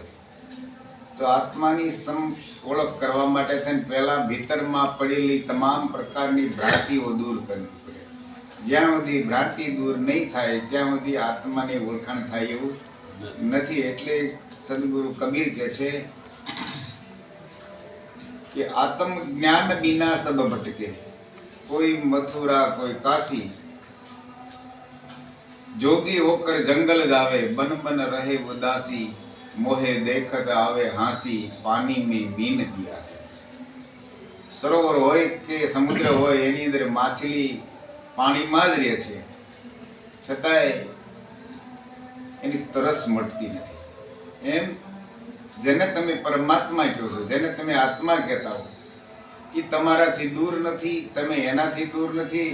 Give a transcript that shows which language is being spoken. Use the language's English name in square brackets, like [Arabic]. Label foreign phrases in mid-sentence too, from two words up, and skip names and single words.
[Gujarati] તો આત્માની ઓળખ કરવા માટે થઈને પહેલા ભીતરમાં પડેલી તમામ પ્રકારની ભ્રાંતિઓ દૂર કરવી પડે. જ્યાં સુધી ભ્રાંતિ દૂર નહીં થાય ત્યાં સુધી આત્માની ઓળખાણ થાય એવું નથી. એટલે સદગુરુ કબીર કહે છે કે આત્મ જ્ઞાન [Hindi] बिना सब भटके, कोई मथुरा कोई काशी. जोगी होकर जंगल जावे, बन बन रहे उदासी. मोहे देखत आवे हांसी, पानी में बीन पियासी. [Gujarati] સરોવર હોય કે સમુદ્ર હોય એની અંદર માછલી પાણીમાં જ રહે છે, છતાંય એની તરસ મળતી નથી. એમ જેને તમે પરમાત્મા કહો છો, જેને તમે આત્મા કહેતા હો, એ તમારાથી દૂર નથી, તમે એનાથી દૂર નથી.